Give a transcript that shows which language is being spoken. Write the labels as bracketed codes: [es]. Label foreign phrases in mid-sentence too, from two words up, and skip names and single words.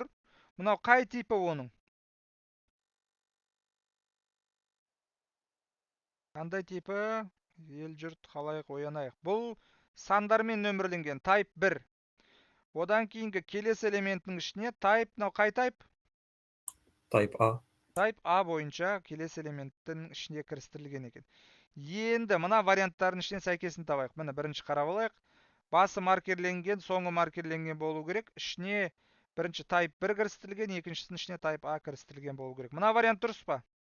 [kk] Мынау қай типі оның? Қандай типі? Ел жұрт қалайық оянайық. Бұл сандармен нөмірленген type 1. Одан кейінгі келесі элементтің ішіне type, мынау қай type? Type A. Type A бойынша келесі элементтің ішіне кірістірілген екен. Енді мына варианттардың ішінен сәйкесін табайық. Міне бірінші қарап алайық. Басы маркерленген, соңы маркерленген болу керек. Ішіне бірінші type 1 кірістірілген, екіншісінің ішіне type A кірістірілген болу керек. Мына вариант дұрыс па?